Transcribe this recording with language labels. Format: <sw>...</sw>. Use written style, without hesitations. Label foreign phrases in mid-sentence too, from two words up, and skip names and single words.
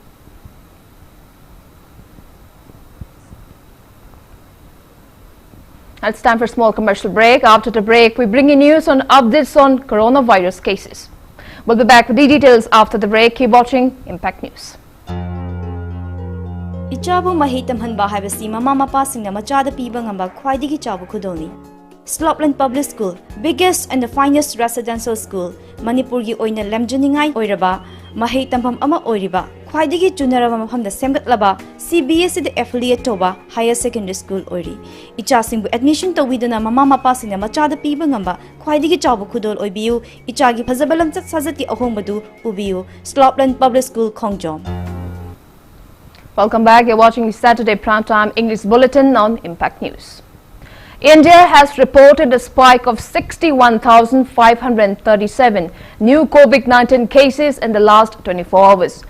<en>It's time for a small commercial break. After the break, we bring you news on updates on coronavirus cases. We'll be back with the details after the break. Keep watching Impact News.</en> <mni>Ichabu mahitam hanba haibasi mama mapa singna machada piba ngamba khwaidigi chabu khudoni.</mni> <en>Slopland Public School, biggest and the finest residential school,</en> <mni>Manipur gi oina lemjuningai oiraba, mahei tampam ama oiriba, khwaidigi junaraba mafamda semgatlaba, CBSE</mni> <en>the affiliate</en> <mni>toba</mni> <en>higher secondary school</en> <mni>oiri. Icha singbu admission to widana mama mapa singna machada piba ngamba khwaidigi chabu khudol oibiu, ichagi phazabalam chat sajati ahongbadu ubiu, Slopland Public School Khongjom.</mni> <en>Welcome back. You're watching the Saturday Primetime English Bulletin on Impact News. India has reported a spike of 61,537 new COVID-19 cases in the last 24 hours.</en>